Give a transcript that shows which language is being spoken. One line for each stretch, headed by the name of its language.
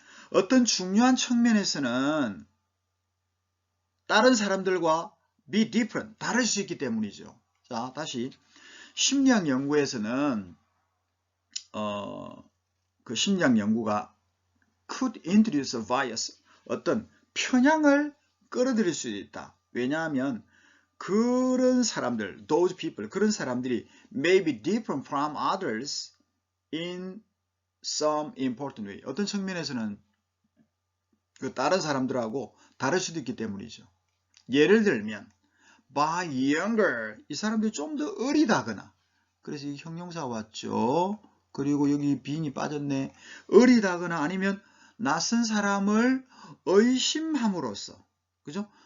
Korean: 어떤 중요한 측면에서는 다른 사람들과 be different, 다를 수 있기 때문이죠. 자, 다시 심리학 연구에서는 그 심리학 연구가
English: could introduce a bias,
Korean: 어떤 편향을 끌어들일 수 있다. 왜냐하면 그런 사람들,
English: those people,
Korean: 그런 사람들이
English: may be different from others in some important way.
Korean: 어떤 측면에서는 그 다른 사람들하고 다를 수도 있기 때문이죠. 예를 들면
English: by younger,
Korean: 이 사람들이 좀 더 어리다거나, 그래서 이 형용사 왔죠. 그리고 여기 being이 빠졌네. 어리다거나 아니면 낯선 사람을 의심함으로써, 그죠?